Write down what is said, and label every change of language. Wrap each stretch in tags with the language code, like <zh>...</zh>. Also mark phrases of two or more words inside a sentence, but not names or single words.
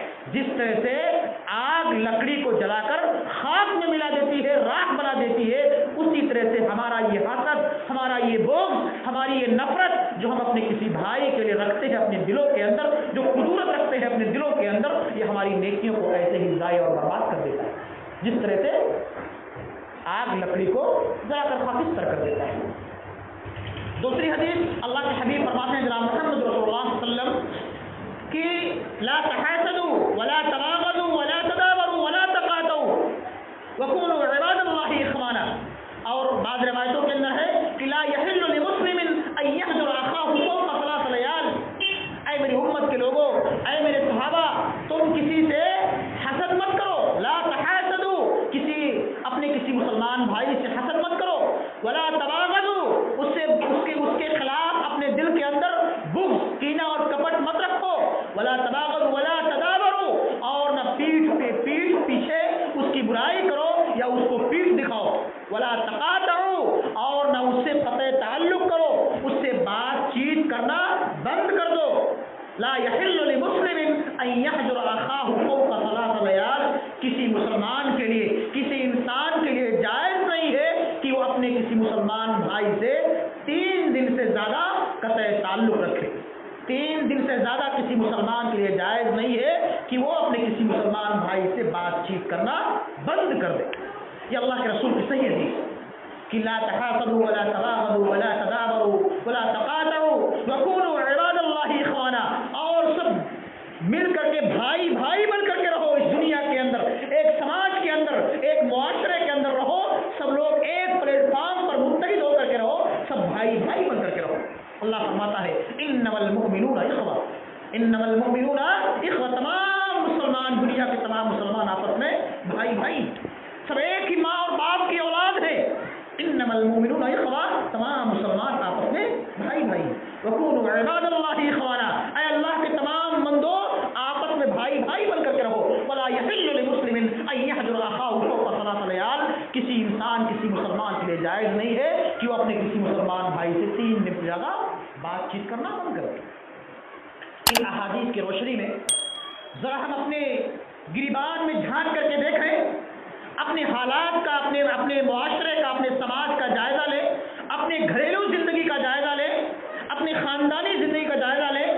<hi>जिस तरह से आग लकड़ी को जलाकर खाक में मिला देती है, राख बना देती है, उसी तरह से हमारा ये हसद, हमारा ये बुग़्ज़, हमारी ये नफरत जो हम अपने किसी भाई के लिए रखते हैं अपने दिलों के अंदर, जो कुदूरत रखते हैं अपने दिलों के अंदर, ये हमारी नेकियों को ऐसे ही ज़ाय और बर्बाद कर देता है जिस तरह से आग लकड़ी को जलाकर खाकिस्तर कर देता है। दूसरी हदीस अल्लाह के हबीब फरमाते हैं जनाब मोहम्मद रसूलुल्लाह</hi> <ar>صلى الله عليه وسلم कि لا تحاسدوا ولا تباغضوا ولا تدابروا ولا تقاطعوا وكونوا عباد الله إخوانا.</ar> <hi>और बाद रिवायतों के अंदर है कि</hi> <ar>لا يحل لمسلم أن يهجر أخاه فوق ثلاث ليال.</ar> <hi>ऐ मेरी उम्मत के लोगों, ऐ मेरे सहाबा, तुम किसी से हसद मत करो,</hi> <ar>لا تحاسدوا,</ar> <hi>अपने किसी मुसलमान भाई से हसद मत करो,</hi> <ar>ولا تباغضوا,</ar> <hi>उसके खिलाफ अपने दिल के अंदर बुग़्ज़, कीना और कपट मत रखो,</hi> <ar>ولا تباغضوا ولا تدابروا,</ar> <hi>और न पीठ पीछे उसकी बुराई करो या उसको पीठ दिखाओ,</hi> <ar>ولا تقاطعوا,</ar> <hi>और न उससे क़त्अ ताल्लुक़ करो, उससे बातचीत करना बंद कर दो।</hi> <ar>لا يحل لمسلم أن يهجر أخاه فوق ثلاث ليال,</ar> <hi>किसी मुसलमान के लिए, किसी इंसान के लिए जायज़ नहीं है कि वो अपने किसी मुसलमान भाई से 3 दिन से ज़्यादा क़त्अ ताल्लुक़ रखे। 3 दिन से ज़्यादा किसी मुसलमान के लिए जायज़ नहीं है कि वो अपने किसी मुसलमान भाई से बातचीत करना बंद कर दे। ये अल्लाह के रसूल की सही हदीस कि</hi> <ar>لا تحاسدوا ولا تباغضوا ولا تدابروا ولا تقاطعوا وكونوا عباد الله إخوانا,</ar> <hi>और सब मिल करके भाई भाई बन करके रहो इस दुनिया के अंदर, एक समाज के अंदर, एक मुआशरे के अंदर रहो, सब लोग एक प्लेटफॉर्म पर मुत्तहिद होकर के रहो, सब भाई भाई बन करके रहो। अल्लाह फरमाता है</hi> <ar>إنما المؤمنون إخوة، إنما المؤمنون إخوة,</ar> <hi>तमाम मुसलमान, दुनिया के तमाम मुसलमान आपस में भाई भाई, सब एक ही माँ और बाप की औलाद है।</hi> <ar>إنما المؤمنون إخوة,</ar> <hi>तमाम मुसलमान आपस में भाई भाई।</hi> <ar>وكونوا عباد الله إخوانا,</ar> <hi>ऐ अल्लाह के तमाम बंदो आपस में भाई भाई बन करके रहो।</hi> <ar>ولا يحل لمسلم أن يهجر أخاه فوق ثلاث ليال,</ar> <hi>किसी इंसान, किसी मुसलमान के लिए जायज़ नहीं है कि वो अपने किसी मुसलमान भाई से 3 दिन से ज़्यादा बातचीत करना बंद करे। इन अहादीस की रोशनी में ज़रा हम अपने गिरिबान में झांक करके देखें, अपने हालात का, अपने मुआशरे का, अपने समाज का जायज़ा लें, अपने घरेलू ज़िंदगी का जायज़ा लें, अपनी ख़ानदानी ज़िंदगी का जायज़ा लें।</hi>